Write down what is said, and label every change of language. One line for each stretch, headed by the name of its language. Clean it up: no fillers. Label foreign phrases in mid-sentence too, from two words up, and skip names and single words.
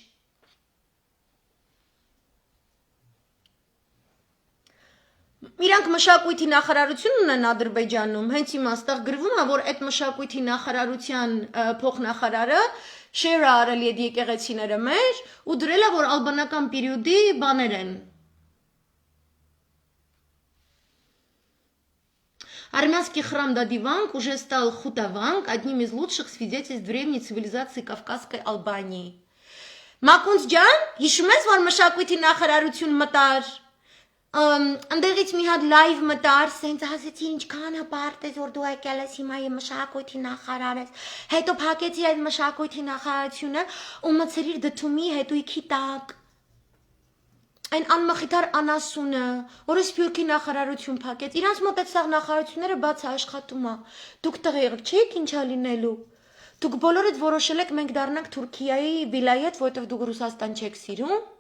Armenian: Իրանք մշակույթի նախարարություն ունեն Ադրբեջանում, հենց հիմա ստեղ գրվում է, որ այդ մշակույթի նախարարության փոխնախարարը շեյր արել այդ եկեղեցիները մեր ու դրել է, որ ալբանական պերիոդի բաներ են։
Russian: Армянский храм Дадиванг уже стал хутаванг, одним из лучших свидетельств древней цивилизации Кавказской Албании։
Armenian: Մակունց ջան, հիշում ես, որ մշակույթի նախարարություն մտար, ընդեղից մի հատ լայվ մտար, սենց ասեցի ինչքան հպարտ ես, որ դու եկել ես հիմա եւ մշակույթի նախարար ես, հետո փակեցի այդ մշակույթի նախարարությունը ու մցրիր դդումի հետույքի տակ։ Այն անմխիթար անասունը, որը Սփյուռքի նախարարություն փակեց, իրանց մոտ այդ սաղ նախարարությունները բաց աշխատում է։ Դուք տեղյակ չեք ինչա լինելու։ Դուք բոլորդ որոշել եք մենք դառնանք Թուրքիայի վիլայետ, որովհետև դուք Ռուսաստան չեք սիրում։